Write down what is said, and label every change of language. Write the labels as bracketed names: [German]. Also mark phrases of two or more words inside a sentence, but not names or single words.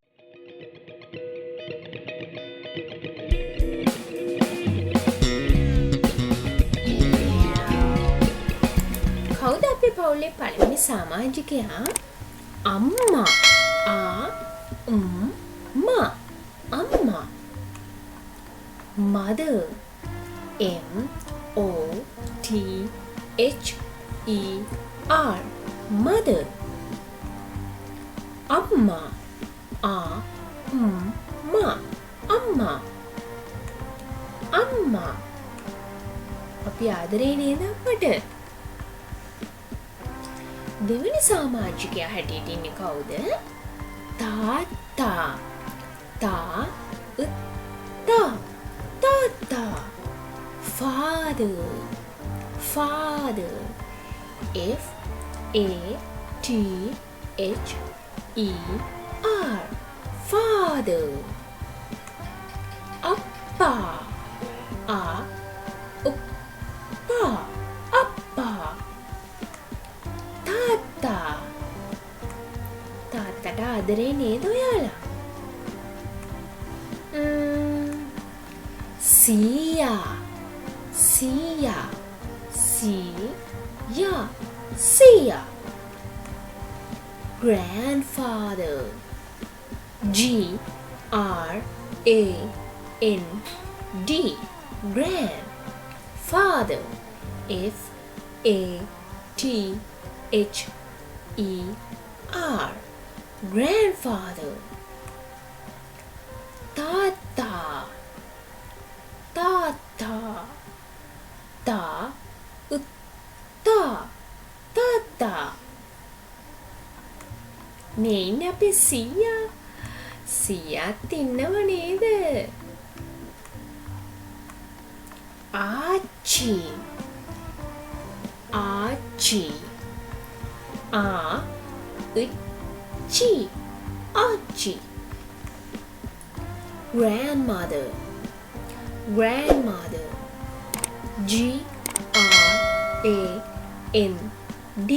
[Sinhala] කවුද අපේ පවුලේ පළවෙනි සමාජිකයා? අම්මා. අම්මා. [English] Mother. M-O-T-H-E-R. Mother. Amma. Amma. [Sinhala] Amma. අපි ආදරේ නේද අපට? දෙවනි සමාජිකයා හැටියට ඉන්නේ කවුද? තාත්තා. තාත්තා. [English] Father. F-A-T-H-E-R. Father. Appa. Appa. [Sinhala] තාත්තට ආදරේ නේද ඔයාලා? සීයා. [English] Grandfather. G-R-A-N-D. Grandfather. F-A-T-H-E-R. Grandfather. Tata. Tata. [Sinhala] මේ ඉන්නේ අපේ සීයා. සීයාත් ඉන්නව නේද? ආච්චි. [English] Archie. Grandmother. G-R-A-N-D.